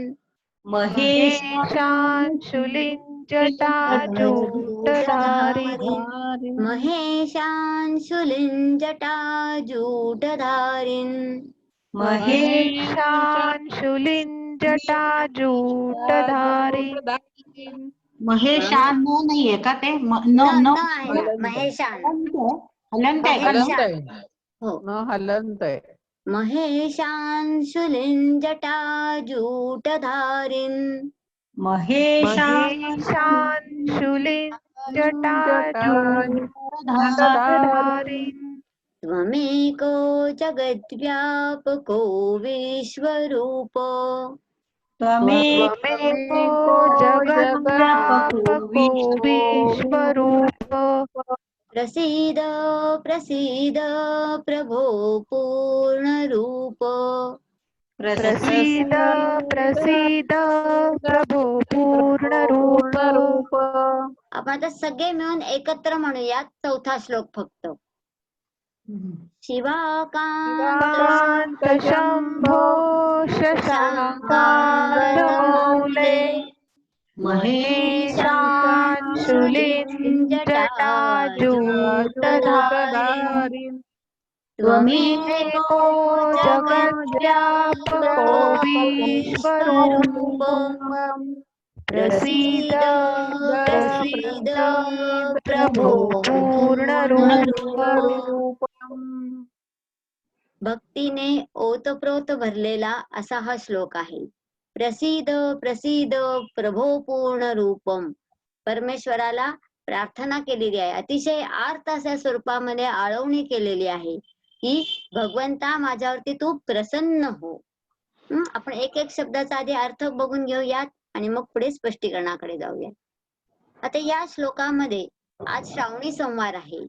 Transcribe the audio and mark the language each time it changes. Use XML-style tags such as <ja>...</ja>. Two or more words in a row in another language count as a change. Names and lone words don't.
<sa>महेशांशुलिञ्जटाजूटधारिन् महेशांशुलिञ्जटाजूटधारिन् महेशांशुलिञ्जटाजूटधारिन्</sa> <mr>महेशान नाहीये का ते न आहे ना, महेशान. हलंत आहे का? महेशान. हो, हलंत आहे.</mr> <sa>महेशांशुलिञ्जटाजूटधारिन् महेशांशुलिञ्जटाजूटधारिन् त्वमेको जगद्व्यापको विश्वरूप त्वमेको जगद्व्यापको विश्वरूप प्रसीद प्रसीद प्रभो पूर्णरूप प्रसीद प्रसीद प्रभो पूर्णरूप.</sa> <mr>आपण आता सगळे मिळून एकत्र म्हणूयात चौथा श्लोक फक्त.</mr> <sa>शिवाकांत शिवाकांत शंभो शशांकार्धमौले महेशांशुलिञ्जटाजूटधारिन् त्वमेको जगद्व्यापको विश्वरूप प्रसीद प्रसीद प्रभो पूर्णरूप.</sa> <mr>भक्तीने ओतप्रोत भरलेला असा हा श्लोक आहे.</mr> <sa>प्रसीद प्रसीद प्रभो पूर्ण रूपम.</sa> <mr>परमेश्वराला प्रार्थना केलेली आहे, अतिशय आर्त अशा स्वरूपामध्ये आळवणी केलेली आहे की भगवंता माझ्यावरती तू प्रसन्न हो. आपण एक एक शब्दाचा आधी अर्थ बघून घेऊयात आणि मग पुढे स्पष्टीकरणाकडे जाऊयात. आता या श्लोकामध्ये आज श्रावणी सोमवार आहे.</mr>